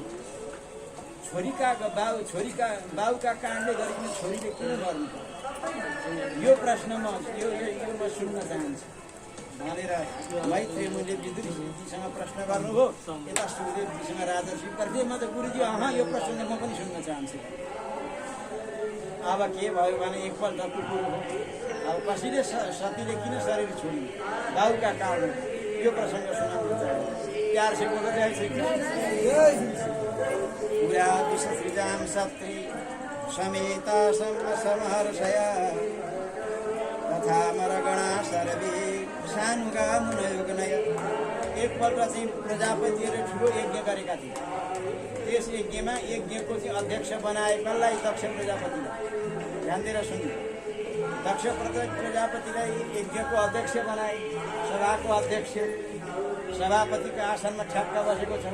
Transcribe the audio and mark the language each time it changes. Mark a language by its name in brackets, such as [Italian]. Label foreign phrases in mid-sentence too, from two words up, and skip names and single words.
[Nepali] छोरीका बाउका कारणले गरिने छोरीले किन गर्नु यो प्रश्न म सुन्न चाहन्छु भनेर मैत्री मूल्य विदुरजीसँग प्रश्न गर्नुभयो। यता सुखदेवजीसँग राजा स्वीकार्थे। म त गुरुजी यो प्रश्न म पनि सुन्न चाहन्छु। अब के भयो भने एकपल्ट कुकुर हो। अब कसैले सतीले किन शरीर छोड्यो बाउका कारण यो प्रसङ्ग सुनाउनु चाहन्छु। [Hindi] प्यार से बोलो जय श्री कृष्ण। [Sanskrit] पुरा विश्वसृजां सत्री समेता समहर्षया तथा मरगणा सर्वे सानुगा मुनयोगनय। [Nepali] एकपल्ट चाहिँ प्रजापतिले ठुलो यज्ञ गरेका थिए। त्यस यज्ञमा यज्ञको चाहिँ अध्यक्ष बनाए कसलाई? दक्ष प्रजापतिलाई। ध्यान दिएर सुन्नु। दक्ष प्रजापतिलाई यज्ञको अध्यक्ष बनाए। सभाको अध्यक्ष सभापतिको आसनमा ठ्याक्क बसेको छ।